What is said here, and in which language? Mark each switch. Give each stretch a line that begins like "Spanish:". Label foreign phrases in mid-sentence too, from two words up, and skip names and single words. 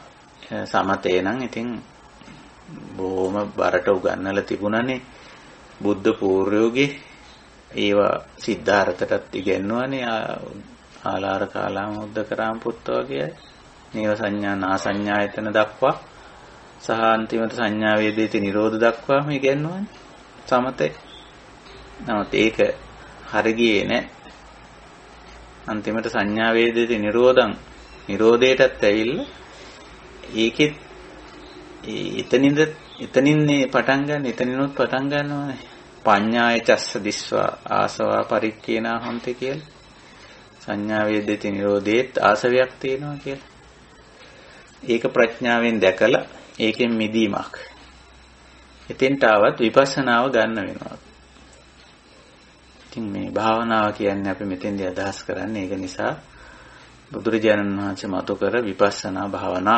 Sinhala: සමතේ නම් ඉතින් බොහොම බරට උගන්වලා තිබුණානේ බුද්ධ පූර්වයෝගේ ඒවා සිද්ධාර්ථටත් ඉගෙනුවානේ ආලාර කාලාම උද්දකරාම පුත්ත වගේ නේව සංඥා නා සංඥායතන දක්වා සහ අන්තිමට සංඥා වේදිතේ නිරෝධ දක්වාම ඉගෙනුවානේ සමතේ. නමුත් ඒක හරි ගියේ නැහැ. අන්තිමට සංඥා වේදිතේ නිරෝධයටත් ඇවිල්ලා ඒකෙත් එතනින්නේ පටන් ගන්න එතනිනුත් පටන් ගන්නවානේ.
Pali: පඤ්ඤාය චස්ස දිස්වා ආසවා පරික්කේනා හොන්තේ කියලා.
Sinhala: සංඥා වේදිතේ නිරෝධේත් ආසවයක් තියෙනවා කියලා. ඒක ප්‍රඥාවෙන් දැකලා ඒකෙන් මිදීමක්. එතෙන්ට ආවත් විපස්සනාව ගන්න වෙනවා. ඉතින් මේ භාවනාව කියන්නේ අපි මෙතෙන්දී අදහස් කරන්නේ ඒක නිසා බුදුරජාණන් වහන්සේ මතු කර විපස්සනා භාවනාව.